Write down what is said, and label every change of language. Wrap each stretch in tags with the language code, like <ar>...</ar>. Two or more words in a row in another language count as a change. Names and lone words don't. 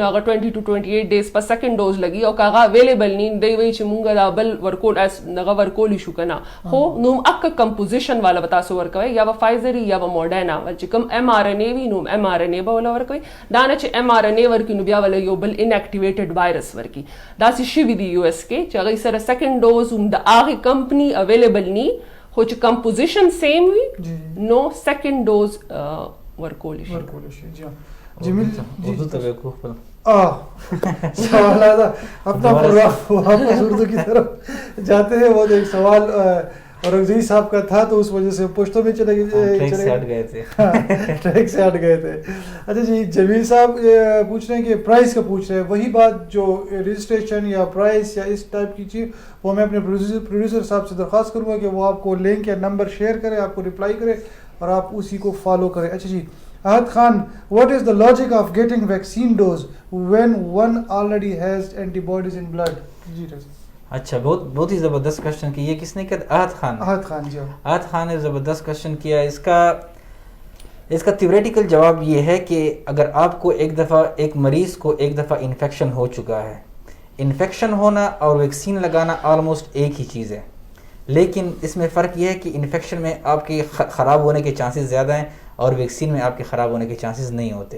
<ps>نو هغه 20 to 28 ډیز په</ps> <en>second dose</en> <ps>لګي او که هغه اویلیبل نی دی وایي چې مونږ دا بل ورکول هغه ورکولی شو که نه خو نو اکه کمپوزیشن والا به تاسو ورکوئ یا به فایزر یا به موډرنا چې کوم mRNA وي نو mRNA به ولا ورکوئ دا نه چې mRNA ورکي نو بیا ولا یو بل</ps> <en>inactivated virus</en> <ps>ورکي داسې شوي دي US کې چې هغوی سره</ps> <en>second dose</en> <ps>هم د هغې کمپنی اویلیبل نی خو چې کمپوزیشن سیم وي نو</ps> <en>second dose</en> <ps>ورکولی شي جمیل اردو ته وکړو خپل</ps> <ur>سوال آتا اپنا واپس اردو کی طرف جاتے ہیں وہ ایک سوال اورنگزئی صاحب کا تھا تو اس وجہ سے پشتوں میں چلے گئے ٹریک سے ہٹ گئے تھے ٹریک سے ہٹ گئے تھے اچھا جی جمیل صاحب پوچھ رہے ہیں کہ پرائز کا پوچھ رہے ہیں وہی بات جو رجسٹریشن یا پرائز یا اس ٹائپ کی چیز وہ میں اپنے پروڈیوسر صاحب سے درخواست کروں گا کہ وہ آپ کو لنک یا نمبر شیئر کرے آپ کو رپلائی کرے اور آپ اسی کو فالو کریں. اچھا جی</ur> <en>Ahad Khan, what is the logic of getting vaccine dose when one already has antibodies in blood?</en> <ur>جی اچھا، بہت ہی زبردست کوشچن کیا. یہ کس نے کیا؟ احد خان جی. احد خان نے زبردست کوشچن کیا. اس کا تھیوریٹیکل جواب یہ ہے کہ اگر آپ کو ایک مریض کو ایک دفعہ انفیکشن ہو چکا ہے، انفیکشن ہونا اور ویکسین لگانا آلموسٹ ایک ہی چیز ہے، لیکن اس میں فرق یہ ہے کہ انفیکشن میں آپ کے خراب ہونے کے چانسز زیادہ ہیں اور ویکسین میں آپ کے خراب ہونے کے چانسز نہیں ہوتے.</ur>